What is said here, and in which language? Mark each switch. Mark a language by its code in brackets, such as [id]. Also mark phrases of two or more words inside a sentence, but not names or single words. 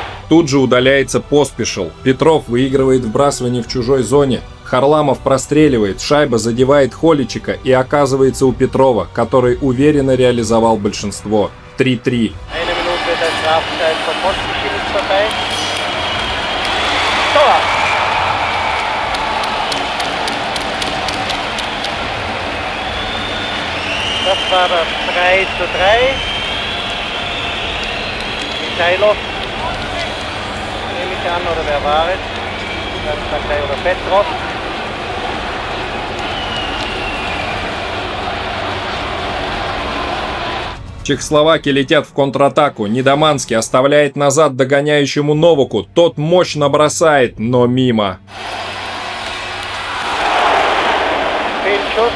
[ru] Тут же удаляется Поспишил. Петров выигрывает вбрасывание в чужой зоне. Харламов простреливает, шайба задевает Холичика и оказывается у Петрова, который уверенно реализовал большинство. 3-3. [de] Eine Minute der Strafzeit von Pospischil ist vorbei. Tor! Das war das 3:3. Michailov, nehme ich an, oder wer war es? Ganz Sakai oder Petrov. [ru] Чехословаки летят в контратаку. Недоманский оставляет назад догоняющему Новаку. Тот мощно бросает, но мимо. [de] Fehlschuss.